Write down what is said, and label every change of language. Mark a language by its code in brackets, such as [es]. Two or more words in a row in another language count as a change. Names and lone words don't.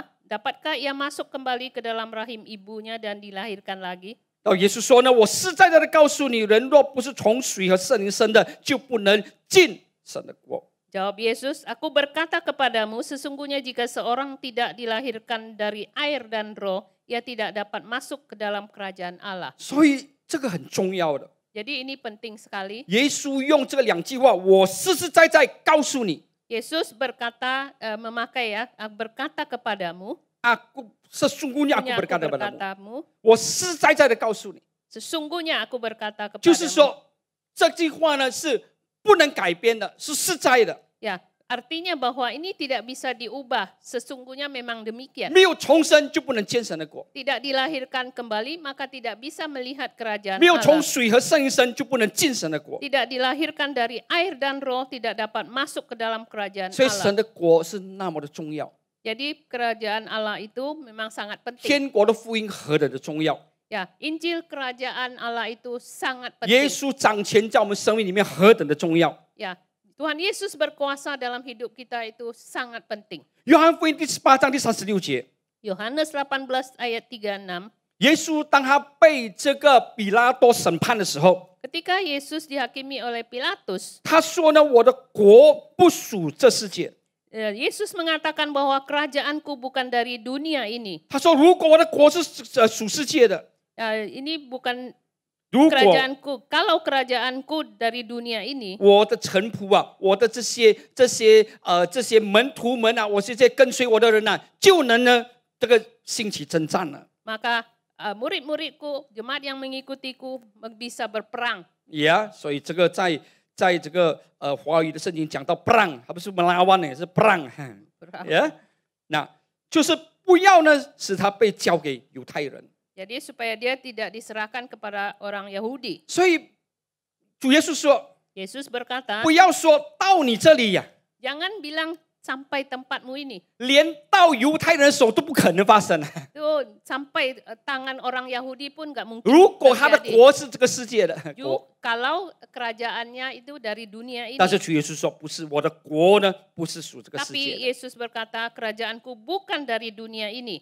[id] Dapatkah ia masuk kembali ke dalam rahim ibunya dan dilahirkan lagi? [zh] 到耶稣说呢，我实在的告诉你，人若不是从水和圣灵生的，就不能进神的国。 [id] Jawab Yesus, aku berkata kepadamu, sesungguhnya jika seorang tidak dilahirkan dari air dan roh, ia tidak dapat masuk ke dalam kerajaan Allah. [zh] 所以这个很重要的。 [id] Jadi ini penting sekali. [zh] 耶稣用这两句话，我实实在在告诉你， [id] Yesus berkata, memakai ya, berkata kepadamu, aku sesungguhnya aku Sesungguhnya berkata aku kepadamu， berkatamu, [zh] 我实实在在的告诉你， [id] sesungguhnya aku berkata [zh] 就是 [id] kepadamu. [zh] 说这句话呢是不能改变的，是实在的。 [id] Ya, Artinya bahwa ini tidak bisa diubah, sesungguhnya memang demikian. [zh] 没有重生就不能见神的国， [id] Tidak dilahirkan kembali, maka tidak bisa melihat kerajaan [zh] 没有从 [id] Allah. [zh] 水和圣灵生就不能进神的国。 [id] Tidak dilahirkan dari air dan roh, tidak dapat masuk ke dalam kerajaan [zh] 所以神 [id] Allah. [zh] 的国是那么的重要， [id] Jadi kerajaan Allah itu memang sangat penting. [zh] 天国的福音何等的重要， [id] Ya, Injil kerajaan Allah itu sangat [zh] 耶 [id] penting. [zh] 稣掌权在我们生命里面何等的重要。 [id] Ya, Tuhan Yesus berkuasa dalam hidup kita itu sangat penting. [zh] 约翰福音第18章第36节， [id] Yohanes 18 ayat 36. [zh] 耶稣当他被这个比拉多审判的时候， [id] Ketika Yesus dihakimi oleh Pilatus, [zh] 他说呢：“我的国不属这世界。 [id] Yesus mengatakan bahwa kerajaanku bukan dari dunia ini. ” [zh] 他说：“如果我的国是属世界的， [id] Ini bukan [zh] 如果 [id] kerajaanku. Kalau kerajaanku dari dunia ini, [zh] 我的臣仆啊，我的这些门徒们啊，我这些跟随我的人啊，就能呢这个兴起征战了。” [id] maka murid-muridku, jemaat yang mengikutiku bisa berperang. [zh] 所以这个在这个华语的圣经讲到 perang， 它不是melawan呢，是 perang。那就是不要呢使他被交给犹太人。 [id] Jadi supaya dia tidak diserahkan kepada orang Yahudi. [zh] 所以主耶稣说， [id] Yesus berkata, [zh] 不要说到你这里呀， [id] jangan bilang sampai tempatmu ini. [zh] 连到犹太人手都不可能发生。 [id] Itu sampai tangan orang Yahudi pun nggak mungkin [zh] 如果他的 [id] terjadi. [zh] 国是这个世界的国， [id] Kalau kerajaannya itu dari dunia ini. [zh] 但是主耶稣说不是，我的国呢不是属这个世 [id] Tapi [zh] 界的。 [id] Yesus berkata, kerajaanku bukan dari dunia ini.